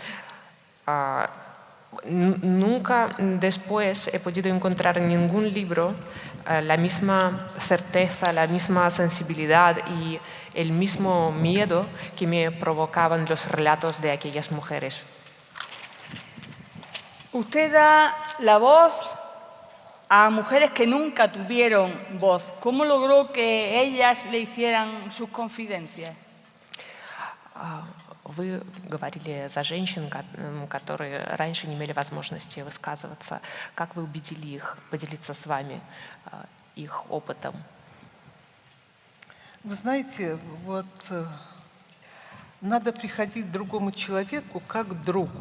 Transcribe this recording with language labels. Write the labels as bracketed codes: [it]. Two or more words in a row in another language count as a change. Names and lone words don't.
[es] Nunca después he podido encontrar en ningún libro la misma certeza, la misma sensibilidad y el mismo miedo que me provocaban los relatos de aquellas mujeres. Usted da la voz a mujeres que nunca tuvieron voz. ¿Cómo logró que ellas le hicieran sus confidencias? [ru] Вы говорили за женщин, которые раньше не имели возможности высказываться. Как вы убедили их поделиться с вами их опытом. Вы знаете, вот надо приходить к другому человеку как к другу.